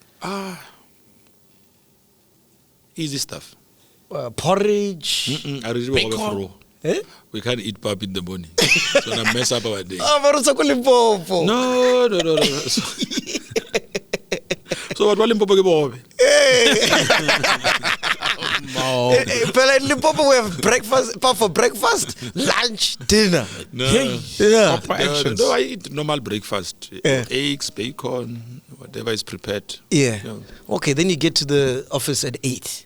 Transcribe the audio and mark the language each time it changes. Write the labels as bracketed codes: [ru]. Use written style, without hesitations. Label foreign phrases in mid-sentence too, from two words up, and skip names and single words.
[en] Easy stuff. Porridge. I really Bacon. want Eh? We can't eat pap in the morning. So I mess up our day. But it's a Limpopo. No. So what Limpopo [nso] ke bobe? [en] But in Limpopo we have breakfast, pap for breakfast, lunch, dinner. No. Yeah. No, I eat normal breakfast. Yeah. Eggs, bacon, whatever is prepared. Yeah. Yeah. Okay, then you get to the office at 8.